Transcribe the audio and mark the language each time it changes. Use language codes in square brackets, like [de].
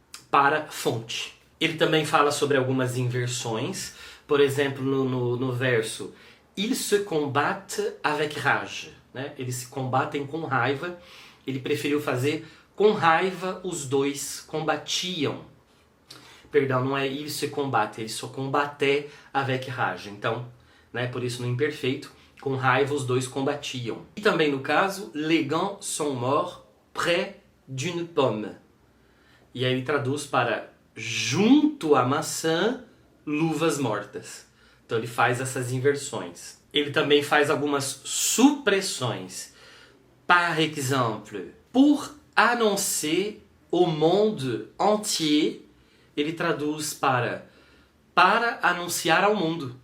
[pt] para fonte. Ele também fala sobre algumas inversões, por exemplo, no verso [fr] Ils se combattent avec rage, [pt] né? Eles se combatem com raiva. Ele preferiu fazer com raiva os dois combatiam. Perdão, não é [fr] ils se combattent, [pt] ele só [fr] combattait avec rage. [pt] Então, né, por isso no imperfeito, com raiva os dois combatiam. E também no caso, [fr] les gants sont morts près d'une pomme. [pt] E aí ele traduz para junto à maçã, luvas mortas. Então ele faz essas inversões. Ele também faz algumas supressões. [fr] Par exemple, pour annoncer au monde entier, [pt] ele traduz para anunciar ao mundo.